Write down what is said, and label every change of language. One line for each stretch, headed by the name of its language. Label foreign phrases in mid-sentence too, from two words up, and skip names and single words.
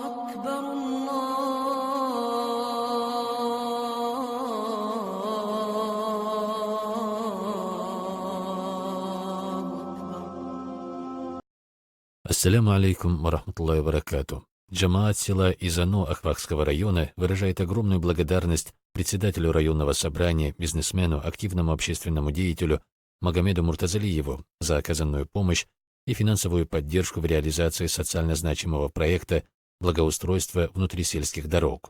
Arabic: أكبر الله أكبر. السلام عليكم ورحمة الله وبركاته.
Russian: Джамаат села Изано Ахвахского района выражает огромную благодарность председателю районного собрания, бизнесмену, активному общественному деятелю Магомеду Муртазалиеву за оказанную помощь и финансовую поддержку в реализации социально значимого проекта благоустройства внутрисельских дорог.